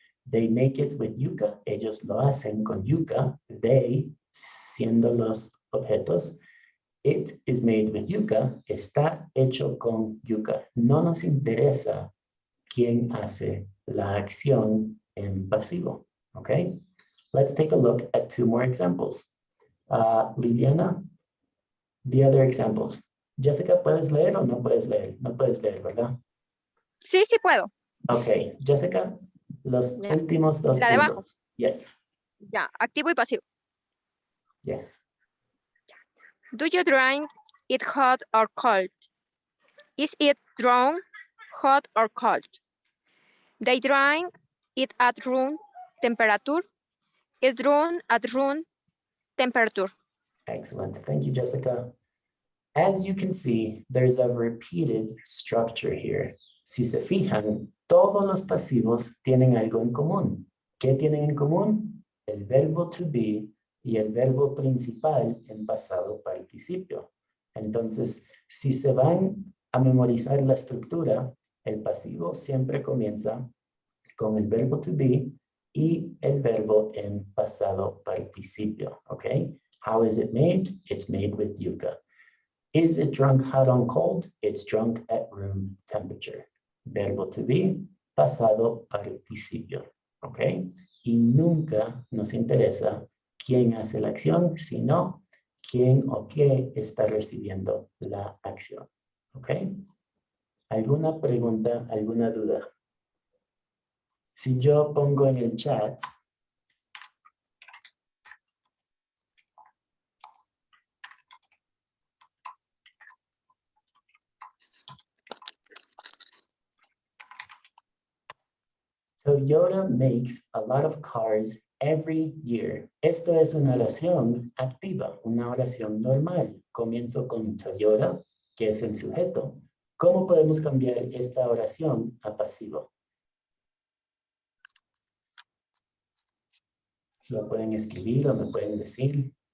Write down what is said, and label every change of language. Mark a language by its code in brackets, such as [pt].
[en] They make it with yuca, [es] ellos lo hacen con yuca, they siendo los objetos. [en] It is made with yuca, [es] está hecho con yuca. No nos interesa quién hace la acción en pasivo, ¿ok? [en] Let's take a look at two more examples. Liliana, the other examples. [es] Jessica, ¿puedes leer o no puedes leer? No puedes leer, ¿verdad? Sí, sí puedo. Ok, Jessica, los Ya. últimos dos La de abajo. puntos. Yes, Ya, activo y pasivo. [en] yes. Do you drink it hot or cold? Is it drawn hot or cold? They drink it at room temperature. Is drawn at room temperature. Excellent. Thank you, Jessica. As you can see, there's a repeated structure here. [es] Si se fijan, todos los pasivos tienen algo en común. ¿Qué tienen en común? El verbo to be y el verbo principal en pasado participio. Entonces, si se van a memorizar la estructura, el pasivo siempre comienza con el verbo to be y el verbo en pasado participio. [en] ¿Ok? How is it made? It's made with yuca. Is it drunk hot or cold? It's drunk at room temperature. [es] Verbo to be, pasado participio. ¿Ok? Y nunca nos interesa quién hace la acción, sino quién o qué está recibiendo la acción. ¿Ok? ¿Alguna pregunta, alguna duda? Si yo pongo en el chat Toyota [en] makes a lot of cars every year. [es] Esto es una oración activa, una oración normal. Comienzo con Toyota, que es el sujeto. ¿Cómo podemos cambiar esta oración a pasivo? Lo pueden escribir o me pueden decir.